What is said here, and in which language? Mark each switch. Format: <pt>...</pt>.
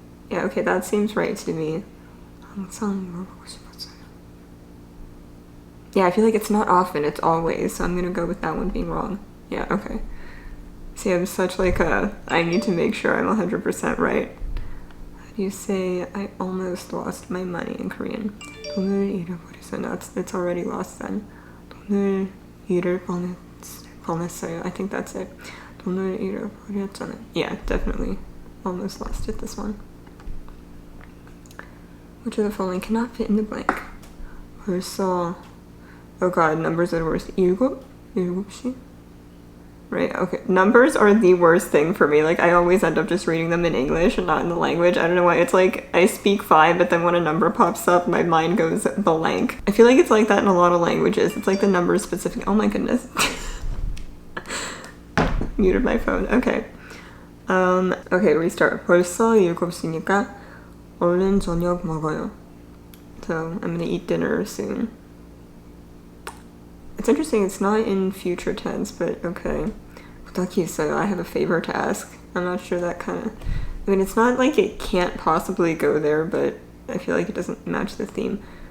<en>Yeah, okay, that seems right to me.</en> <ko>항상 물어보고 싶었어요.</ko> <en>Yeah, I feel like it's not often, it's always, so I'm gonna go with that one being wrong. Yeah, okay. See, I'm such like I need to make sure I'm 100% right. How do you say I almost lost my money in Korean?</en> <ko>돈을 잃어버렸어요.</ko> <en>No, it's already lost then.</en> <ko>돈을 잃을 뻔했어요.</ko> <en>I think that's it.</en> <ko>돈을 잃어버렸잖아요.</ko> <en>Yeah, definitely. Almost lost it, this one. Which of the following cannot fit in the blank? 벌써, oh god, numbers are the worst. 일곱시? Right, okay. Numbers are the worst thing for me. Like, I always end up just reading them in English and not in the language. I don't know why. It's like, I speak 5, but then when a number pops up, my mind goes blank. I feel like it's like that in a lot of languages. It's like the number specific. Oh my goodness. Muted my phone. Okay. Okay, restart.</en> <ko>벌써 7시니까 얼른 저녁 먹어요.</ko> <en>So I'm gonna eat dinner soon. It's interesting, it's not in future tense, but okay.</en> <ko>부탁이 있어요.</ko> <en>I have a favor to ask. I'm not sure that kind of... I mean, it's not like it can't possibly go there, but I feel like it doesn't match the theme.</en>